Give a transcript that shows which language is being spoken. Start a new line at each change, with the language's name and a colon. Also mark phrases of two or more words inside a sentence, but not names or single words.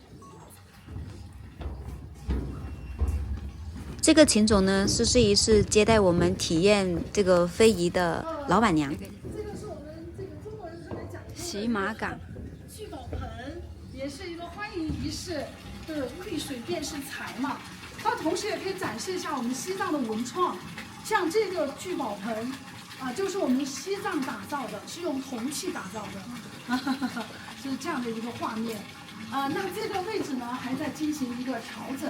Chinese: 這個秦總呢，是接待我們體驗這個非遺的老闆娘。這個是我們這個中國人特別講究的洗馬崗聚寶盆，也是一個歡迎儀式的遇水便是財嘛。它同時也可以展示一下我們西藏的文創，像這個聚寶盆就是我們西藏打造的，是用銅器打造的。是這樣的一個畫面，那這個位置呢還在進行一個調整。